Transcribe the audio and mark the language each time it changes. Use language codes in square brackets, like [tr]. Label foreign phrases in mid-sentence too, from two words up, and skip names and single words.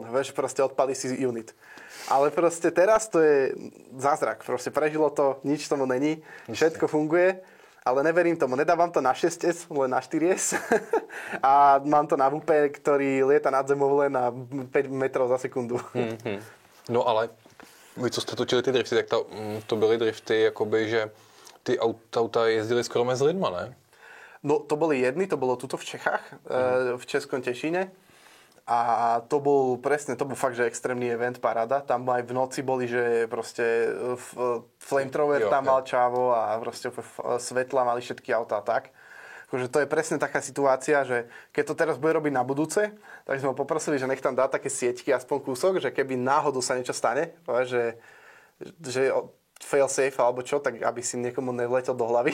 [sk] Vieš, proste odpalí si unit. Ale proste teraz to je zázrak. Proste prežilo to, nič tomu není, všetko funguje. Ale neverím tomu, nedávam to na 6S, len na 4S. A mám to na VP, ktorý lieta nad zemou len na 5 metrov za sekundu. [cs] No ale vy, co jste točili ty drifty, tak to byly drifty, jakoby, že ty auta jezdili skoro mezi lidma, ne? [sk] No to boli jedny, to bolo tuto v Čechách, v Českom Tešíne. A to bol fakt, že extrémny event, paráda. Tam aj v noci boli, že proste flamethrower tam mal čávo a proste svetla mali všetky autá tak. Akože to je presne taká situácia, že keď to teraz bude robiť na budúce, tak sme ho poprosili, že nech tam dá také sieťky, aspoň kúsok, že keby náhodou sa niečo stane, že [en] fail safe [sk] alebo čo, tak aby si niekomu nevletel do hlavy.